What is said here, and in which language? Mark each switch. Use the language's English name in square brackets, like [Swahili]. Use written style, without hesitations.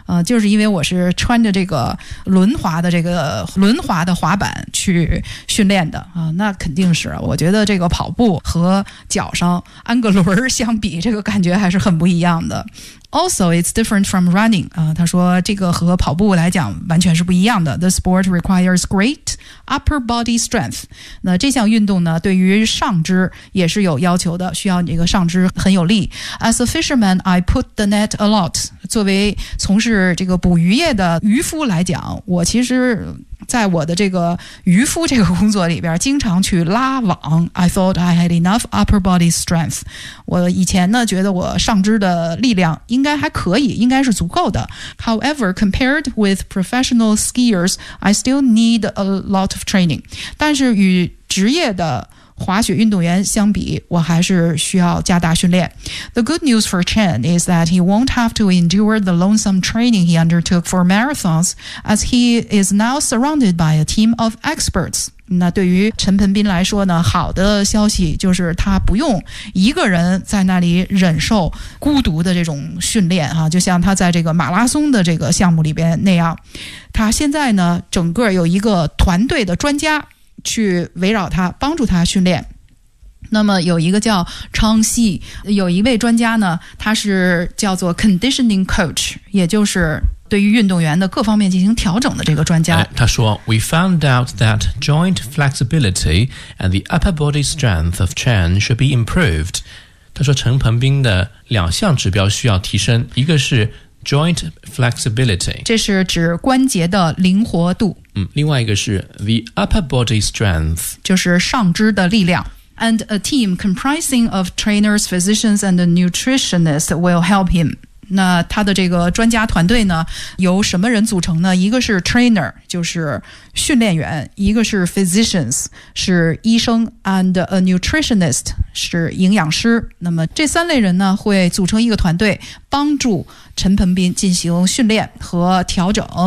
[Chinese] 就是因为我是穿着这个轮滑的滑板去训练的啊，那肯定是，我觉得这个跑步和脚上安个轮相比，这个感觉还是很不一样的。 [English] Also, it's different from running. [Chinese] 他说这个和跑步来讲完全是不一样的。 [English] The sport requires great upper body strength. [Chinese] 那这项运动呢，对于上肢也是有要求的，需要你这个上肢很有力。 [English] As a fisherman, I put the net a lot. [Chinese] 作为从事这个捕鱼业的渔夫来讲，我其实在我的这个渔夫这个工作里边经常去拉网。 [English] I thought I had enough upper body strength. [Chinese] 我以前呢觉得我上肢的力量应该还可以，应该是足够的。 [English] However, compared with professional skiers, I still need a lot of training. [Chinese] 但是与职业的滑雪运动员相比，我还是需要加大训练。 [English] The good news for Chen is that he won't have to endure the lonesome training he undertook for marathons as he is now surrounded by a team of experts. [Chinese] 那对于陈盆斌来说呢，好的消息就是他不用一个人在那里忍受孤独的这种训练啊，就像他在这个马拉松的这个项目里边那样。他现在呢，整个有一个团队的专家去围绕他，帮助他训练。那么有一个叫昌西，有一位专家呢，他是叫做 conditioning coach， 也就是对于运动员的各方面进行调整的这个专家。 [English] 他说 ，We found out that joint flexibility and the upper body strength of Chen should be improved。 [Chinese] 他说，陈鹏斌的两项指标需要提升，一个是 [English] joint flexibility， [Chinese] 这是指关节的灵活度。另外一个是 [English] the upper body strength， [Chinese] 就是上肢的力量。 [English] And a team comprising of trainers, physicians, and nutritionists will help him. [Chinese] 那他的这个专家团队呢，由什么人组成呢？一个是 trainer， 就是训练员；一个是 physicians， 是医生 ； [English] and a nutritionist， [Chinese] 是营养师。那么这三类人呢，会组成一个团队，帮助陈鹏斌进行训练和调整。